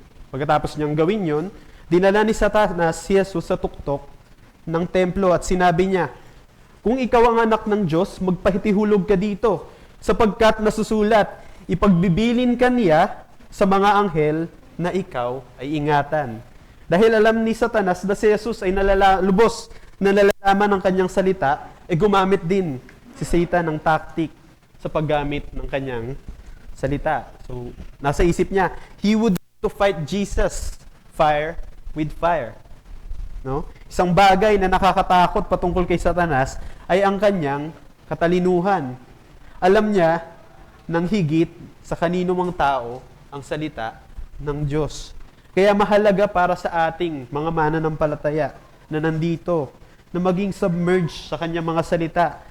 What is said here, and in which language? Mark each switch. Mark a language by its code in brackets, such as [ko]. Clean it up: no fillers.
[tl] Pagkatapos niyang gawin yon, dinala ni Satanas si Jesus sa tuktok ng templo at sinabi niya, "Kung ikaw ang anak ng Diyos, magpahitihulog ka dito, sapagkat nasusulat, ipagbibilin ka niya sa mga anghel na ikaw ay ingatan." Dahil alam ni Satanas na si Jesus ay lubos na nalalaman ng kanyang salita, gumamit din si Satan ng tactic sa paggamit ng kanyang salita. [en] So, [tl] nasa isip niya, [en] he would to fight Jesus, fire with fire. No? [tl] Isang bagay na nakakatakot patungkol kay Satanas ay ang kanyang katalinuhan. Alam niya ng higit sa kanino mang tao ang salita ng Diyos. Kaya mahalaga para sa ating mga mananampalataya na nandito, na maging submerged sa kanyang mga salita.